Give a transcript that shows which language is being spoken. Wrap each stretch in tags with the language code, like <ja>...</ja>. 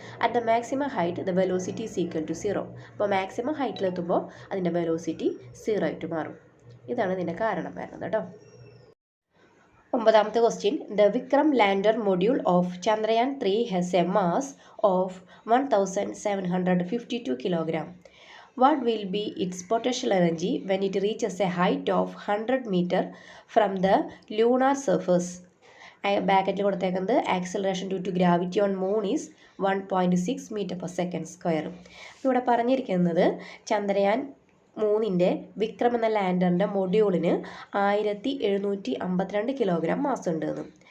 <en>At the maximum height the velocity is equal to 0.</en> <ml>അപ്പോൾ maximum ഹൈറ്റിലെത്തുമ്പോൾ അതിൻ്റെ velocity 0 ആയിട്ട് മാറും. ഇതാണ് ഇതിൻ്റെ കാരണം വരുന്നത് കേട്ടോ. ഒമ്പതാമത്തെ question.</ml> <en>The Vikram lander module of Chandrayaan 3 has a mass of 1752 kilogram. What will be its potential energy when it reaches a height of 100 meter from the lunar surface?</en> <ml>ബ്രാക്കറ്റിൽ കൊടുത്തേക്കുന്നത്</ml> <en>Acceleration due to gravity on moon is 1.6 m/s².</en> <ml>ഇവിടെ പറഞ്ഞിരിക്കുന്നത് ചന്ദ്രയാൻ 3 വിക്രം എന്ന ലാൻഡറിൻ്റെ മൊഡ്യൂളിന് 1752 kilogram mass ഉണ്ടെന്ന്.</ml>